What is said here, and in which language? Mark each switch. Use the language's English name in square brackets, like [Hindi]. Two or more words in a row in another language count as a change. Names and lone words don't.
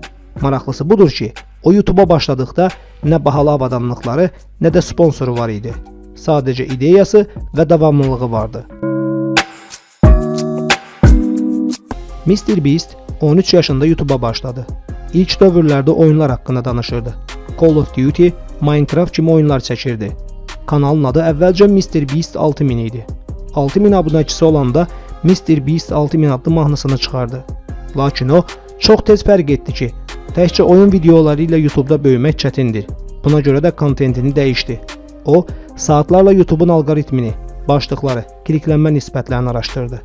[Azerbaijani] Maraqlısı budur ki, o YouTube'a başladıqda nə bahalı avadanlıqları, nə də sponsoru var idi. Sadəcə ideyası və davamlılığı vardı. Mr. Beast 13 yaşında YouTube'a başladı. İlk dövrlərdə oyunlar haqqında danışırdı. Call of Duty, Minecraft kimi oyunlar çəkirdi. Kanalın adı əvvəlcə Mr. Beast 6000 idi. 6000 abunəçisi olanda Mr. Beast 6000 adlı mahnısını çıxardı. Lakin o, çox tez fərq etdi ki, təkcə oyun videoları ilə YouTube'da böyümək çətindir. Buna görə də kontentini dəyişdi. O, saatlarla YouTube'un alqoritmini, başlıqları, kliklənmə nisbətlərini araşdırdı.